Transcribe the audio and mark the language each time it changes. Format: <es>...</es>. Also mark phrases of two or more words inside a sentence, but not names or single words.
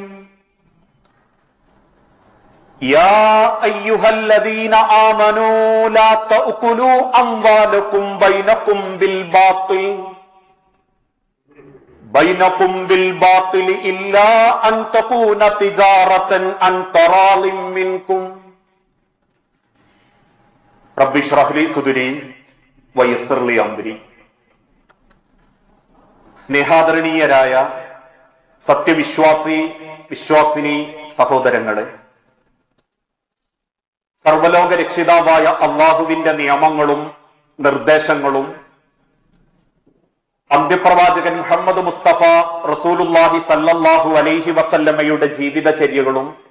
<ar>يا أيها الذين آمنوا لا تأكلوا أموالكم بينكم بالباطل إلا أن تكون تجارة عن تراض منكم رب اشرح لي صدري ويسر لي أمري.</ar> <ml>സ്നേഹാദരണീയരായ വിശ്വാസിനി സഹോദരങ്ങളെ, സർവലോക രക്ഷിതാവായ അള്ളാഹുവിന്റെ നിയമങ്ങളും നിർദ്ദേശങ്ങളും അന്ത്യപ്രവാചകൻ മുഹമ്മദ് മുസ്തഫ</ml> <ar>رسول الله صلى الله عليه وسلم</ar> <ml>ജീവിതചര്യകളും</ml>